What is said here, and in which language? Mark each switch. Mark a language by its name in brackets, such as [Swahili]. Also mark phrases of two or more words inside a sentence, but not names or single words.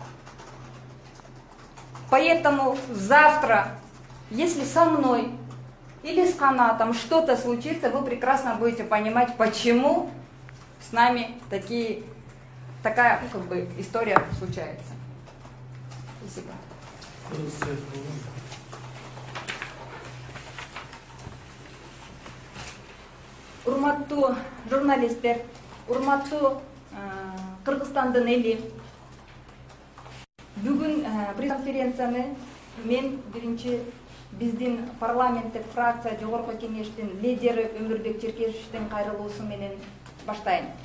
[Russian] Поэтому завтра, если со мной или с канатом что-то случится, вы прекрасно будете понимать, почему с нами такая как бы история случается. Спасибо. [Kyrgyz] Урматтуу журналисттер, урматтуу Кыргызстандын эли. Бүгүн пресс-конференцияны мен биринчи биздин парламенттик фракция жогорку кеңештин лидери Өмүрбек Черкешевичтин кайрылуусу менен баштайм.